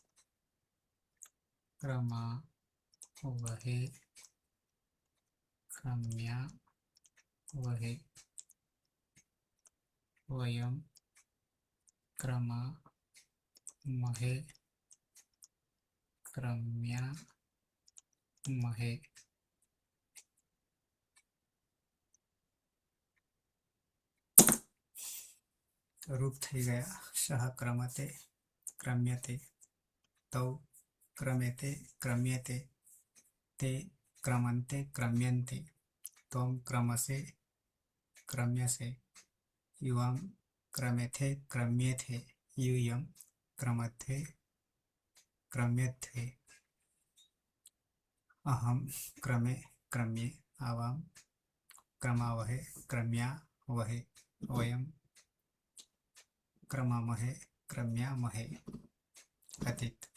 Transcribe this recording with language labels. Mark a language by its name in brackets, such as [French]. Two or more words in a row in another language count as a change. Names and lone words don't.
[Sanskrit] क्रमा वहे क्रम्या वहे वयम क्रमा महे क्रम्या महे [Gujarati] રૂપ થઈ ગયા. [Sanskrit] सह क्रमते क्रम्यते तौ क्रमेते क्रम्यते ते क्रमन्ते क्रम्यन्ते त्वं क्रमसे क्रम्यसे युवां क्रमेथे क्रम्येथे यूयं क्रमथे क्रम्यथे अहं क्रमे क्रम्ये आवां क्रमावहे क्रम्यावहे वयं क्रमामहे क्रम्यामहे अतीत